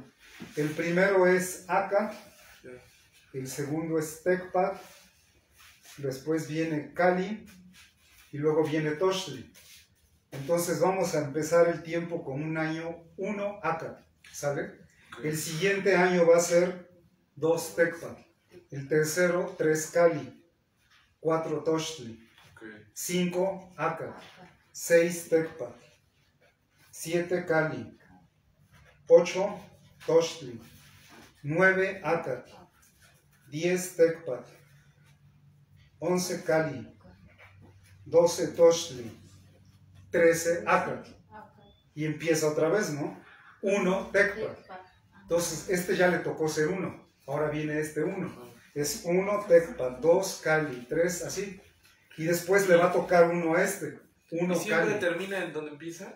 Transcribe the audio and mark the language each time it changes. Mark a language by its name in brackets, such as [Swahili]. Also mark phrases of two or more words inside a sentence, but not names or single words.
[Spanish] El primero es Acatl, el segundo es Tecpat, después viene Cali y luego viene Tochtli. Entonces vamos a empezar el tiempo con un año 1 Acat, ¿sale? El siguiente año va a ser 2 Tecpat, el tercero 3 Cali, 4 Tochtli, 5 Acat, 6 Tecpat, 7 Cali, 8 Tochtli, 9 Acat, 10 Tecpat, 11 Cali, 12 Tochtli, 13 Acat. Y empieza otra vez, ¿no? 1 Tecpat. Entonces, este ya le tocó ser 1. Ahora viene este 1. Es 1 Tecpat, 2 Cali, 3, así. Y después le va a tocar 1 a este. 1 ¿Y siempre Cali. termina en donde empieza?